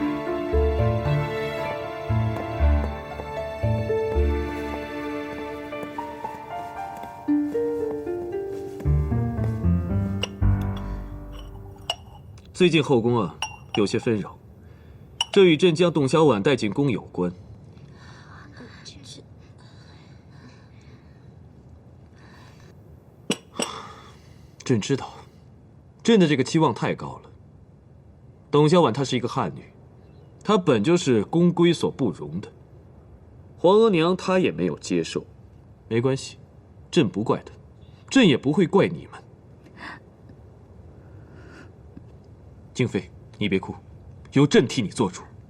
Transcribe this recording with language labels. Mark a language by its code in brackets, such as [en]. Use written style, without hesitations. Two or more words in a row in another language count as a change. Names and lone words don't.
[zh] 最近后宫啊，有些纷擾，這與朕將董小宛帶進宮有關。朕知道，朕的這個期望太高了。董小宛她是一個漢女，她本就是宮規所不容的。皇額娘她也沒有接受，沒關係，朕不怪她，朕也不會怪你們。靜妃，你別哭，由朕替你做主。